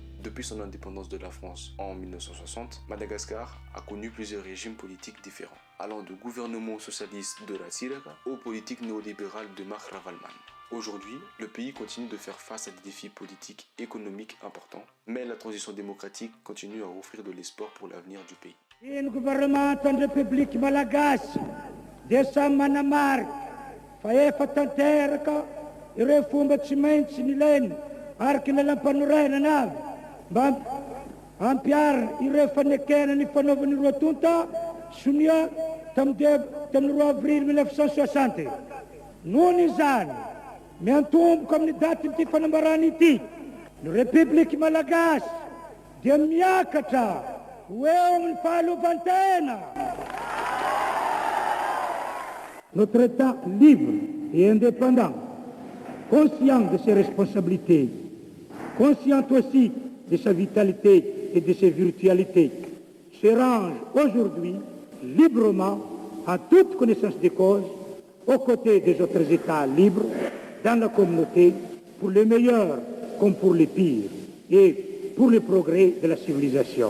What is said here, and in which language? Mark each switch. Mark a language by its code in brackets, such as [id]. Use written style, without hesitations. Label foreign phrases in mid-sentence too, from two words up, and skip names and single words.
[fr] Depuis son indépendance de la France en 1960, Madagascar a connu plusieurs régimes politiques différents, allant de gouvernement socialiste de la Tsiraka aux politiques néolibérales de Marc Ravalman. Aujourd'hui, le pays continue de faire face à des défis politiques et économiques importants, mais la transition démocratique continue à offrir de l'espoir pour l'avenir du pays. Le gouvernement de la République malagasy [mg] dia manamarika fa efa tanteraka ireo fomba tsy maintsy nilainy araky ny lampanorenana avy mba ampiara ireo fanekena ny fanaovany roa tonta sonia tamin'ny 2 avril 1960. Nohony izany miantomboka amin'ny daty fanambarana ity ny [fr] République malagasy [mg] dia miakatra ho eo amin'ny fahalovantena. [fr] Notre État libre et indépendant, conscient de ses responsabilités, conscient aussi de sa vitalité et de ses virtualités, se range aujourd'hui librement à toute connaissance des causes, aux côtés des autres États libres, dans la communauté, pour le meilleur comme pour le pire, et pour le progrès de la civilisation.